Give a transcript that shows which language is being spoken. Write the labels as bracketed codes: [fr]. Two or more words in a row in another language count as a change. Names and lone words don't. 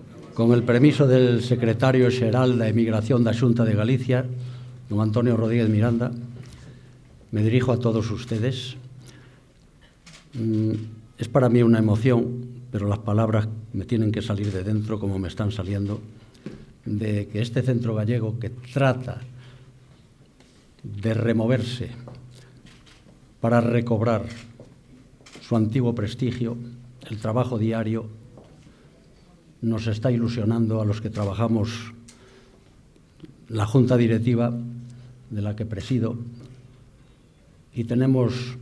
[es] Con el permiso del secretario [gl] xeral da Emigración da Xunta de Galicia, [es] don Antonio Rodríguez Miranda, me dirijo a todos ustedes. Es para mí una emoción, pero las palabras me tienen que salir de dentro como me están saliendo, de que este centro gallego, que trata de removerse para recobrar su antiguo prestigio, el trabajo diario, nos está ilusionando a los que trabajamos la Junta Directiva de la que presido, y tenemos